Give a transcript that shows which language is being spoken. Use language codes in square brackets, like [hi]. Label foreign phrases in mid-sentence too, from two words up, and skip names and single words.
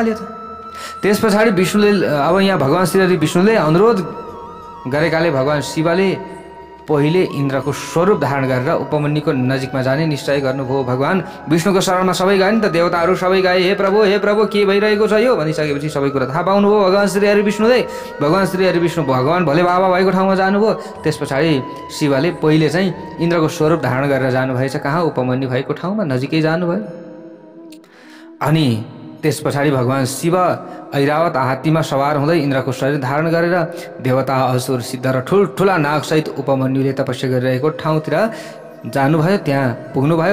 [ne] त त्यस पछाडि विष्णुले अब यहाँ भगवान् श्री विष्णुले अनुरोध गरेकाले भगवान् शिवले पहिले इन्द्रको स्वरूप धारण गरेर उपमन्युको नजिकमा जाने निश्चय गर्नुभयो। भगवान् विष्णुको शरणमा सबै गए नि त, देवताहरू सबै गए, हे प्रभु के भइरहेको छ यो भनिसकेपछि सबै कुरा थाहा पाउनुभयो भगवान् श्री हरि विष्णुले। भगवान् श्री हरि विष्णु भगवान् भोले बाबा भएको ठाउँमा जानुभयो। त्यस पछाडि शिवले पहिले चाहिँ इन्द्रको स्वरूप धारण गरेर जानुभएछ कहाँ? उपमन्यु भएको ठाउँमा नजिकै जानुभयो। अनि त्यस पछाडि भगवान् शिव ऐरावत हात्तीमा सवार हुँदै इन्द्रको शरीर धारण गरेर देवता असुर सिद्ध र ठुल्ठुला नागसहित उपमन्युले तपस्या गरिरहेको ठाउँतिर जानुभयो, त्यहाँ पुग्नुभयो।